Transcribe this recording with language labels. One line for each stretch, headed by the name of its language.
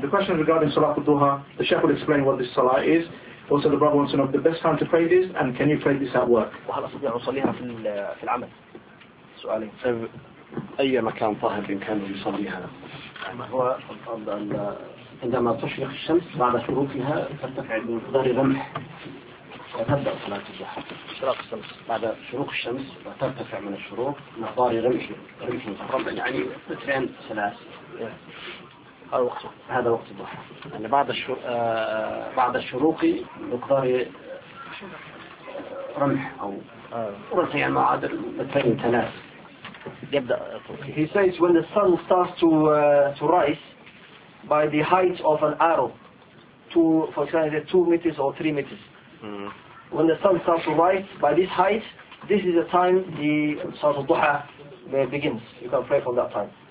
English: The question regarding Salat al-Duha, the Sheikh will explain what this Salah is. Also, the brother wants to know the best time to pray this and can you pray this at work?
Arabic: عندما تشرق الشمس بعد شروقها ترتفع بمقدار رمح تبدأ صلاة الضحى. شروق الشمس بعد شروق الشمس ترتفع من الشروق مقدار رمح يعني متين ثلاث. هذا وقت الضحى. يعني بعد الشروق مقدار رمح أو رمح يعني معادل متين ثلاث. يبدأ.
English: He says when the sun starts to rise. By the height of an arrow, for example, 2 meters or 3 meters. Mm-hmm. When the sun starts to rise by this height, this is the time the Salat al-Duha begins. You can pray from that time.